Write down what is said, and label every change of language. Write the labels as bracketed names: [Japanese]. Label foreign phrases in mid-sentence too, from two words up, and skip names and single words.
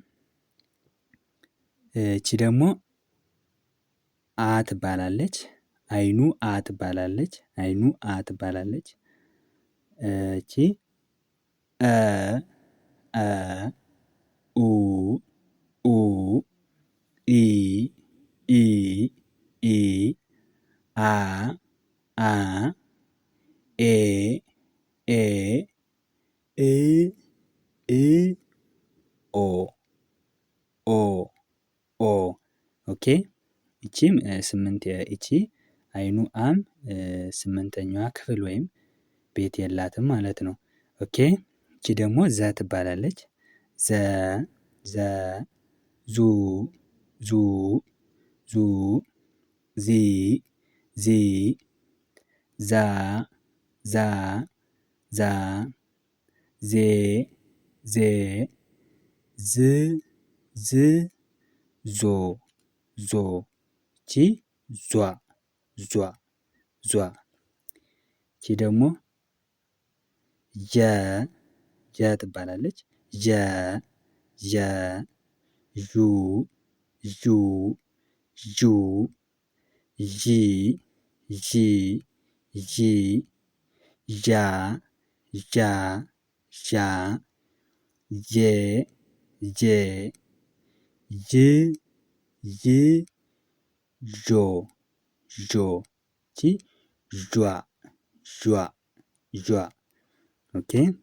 [Amharic] እቺ ደግሞ አ ትባላለች። አይኑ አ ትባላለች። አይኑ አ ትባላለች። እቺ እ፣ እ፣ ኡ፣ ኡ፣ ኢ፣ ኢ፣ ኢ፣ አ፣ አ፣ ኤ፣ ኤ፣ እ፣ እ፣ ኦ፣ ኦ፣ ኦ። ኦኬ። ይቺም ስምንት ይቺ አይኑ አም ስምንተኛዋ ክፍል ወይም ቤት የላትም ማለት ነው። ኦኬ። ይቺ ደግሞ ዘ ትባላለች። ዘ፣ ዘ፣ ዙ፣ ዙ፣ ዙ፣ ዚ፣ ዚ፣ ዛ፣ ዛ፣ ዛ፣ ዜ፣ ዜ፣ ዝ፣ ዝ፣ ዞ፣ ዞ ይቺ ዟ፣ ዟ፣ ዟ። ይቺ ደግሞ ዠ፣ ዠ ትባላለች። ዠ፣ ዠ፣ ዡ፣ ዡ፣ ዡ፣ ዢ፣ ዢ፣ ዢ፣ ዣ፣ ዣ፣ ዣ፣ ዤ፣ ዤ፣ ዥ፣ ዥ፣ ዦ፣ ዦ ይቺ ዣ፣ ዣ፣ ዣ። ኦኬ።